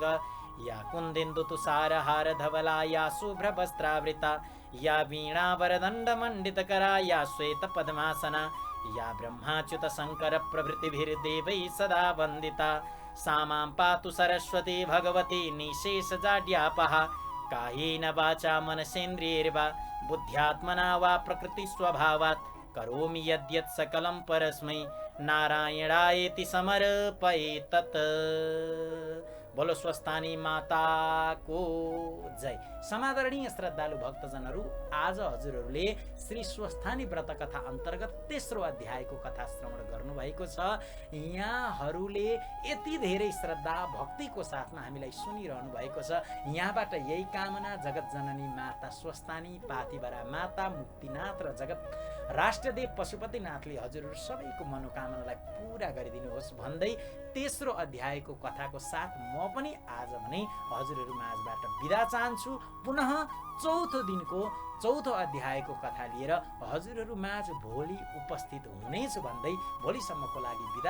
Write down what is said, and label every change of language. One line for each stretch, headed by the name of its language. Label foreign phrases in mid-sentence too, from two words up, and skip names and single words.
Sanskrit: या कुन्देन्दु तुषारहार धवला या शुभ्रवस्त्रावृता या वीणा वरदण्ड मण्डितकरा या श्वेत पद्मासना या ब्रह्माच्युत शंकर प्रभृतिभिर्देवैः सदा वन्दिता सा मां पातु सरस्वती भगवती निशेषजाड्यापहा कायेन वाचा मनसेन्द्रियैर्वा बुद्ध्यात्मना वा प्रकृति स्वभावात् करोमि यद्यत् सकलं परस्मै नारायणायेति समर्पये तत्।
Nepali: बोलो स्वस्थानी माताको जय। समादरणीय श्रद्धालु भक्तजनहरू, आज हजुरहरूले श्री स्वस्थानी व्रत कथा अन्तर्गत तेस्रो अध्यायको कथा श्रवण गर्नुभएको छ। यहाँहरूले यति धेरै श्रद्धा भक्तिको साथमा हामीलाई सुनिरहनु भएको छ। यहाँबाट यही कामना, जगत जननी माता स्वस्थानी पातिबरा माता मुक्तिनाथ र जगत राष्ट्रदेव पशुपतिनाथले हजुरहरू सबैको मनोकामनालाई पूरा गरिदिनुहोस् भन्दै तेस्रो अध्यायको कथाको साथ म पनि आज भने हजुरहरू माझबाट बिदा चाहन्छु। पुनः चौथो दिनको चौथो अध्यायको कथा लिएर हजुरहरू माझ भोलि उपस्थित हुनेछु भन्दै भोलिसम्मको लागि बिदा दिनुहोस्।